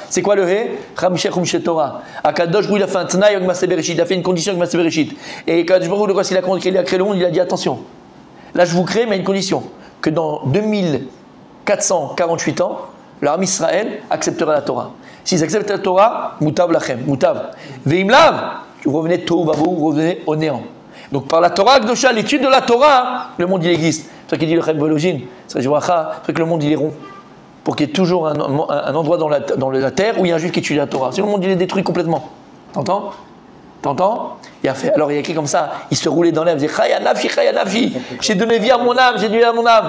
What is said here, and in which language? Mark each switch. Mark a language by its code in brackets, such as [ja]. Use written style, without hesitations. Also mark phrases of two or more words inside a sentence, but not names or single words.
[fr] C'est quoi le He? [he] חמישה חומשי תורה. Akadosh Baruch Hu, [fr] il a fait un Tnaï avec [he] מעשה בראשית, [fr] il a fait une condition avec [he] מעשה בראשית. [fr] Et Akadosh Baruch Hu, lorsqu'il a créé le monde, il a dit attention. Là, je vous crée, mais à une condition, que dans 2448 ans, l'armée Israël acceptera la Torah. S'ils acceptent la Torah, [he] מוטב לכם, מוטב. ואם לאו, [fr] vous revenez [he] תהו ובהו, [fr] vous revenez au néant. Donc par la [he] תורה הקדושה, [fr] l'étude de la Torah, le monde il existe. C'est ça qu'il dit le Chaim Vologine, c'est ça que le monde il est rond. Pour qu'il y ait toujours un endroit dans la terre où il y a un juif qui étudie la Torah. Sinon le monde il est détruit complètement. T'entends? Alors il y a écrit comme ça, il se roulait dans l'air, il disait [he] חייה נפשי, [fr] j'ai donné vie à mon âme, j'ai donné vie à mon âme.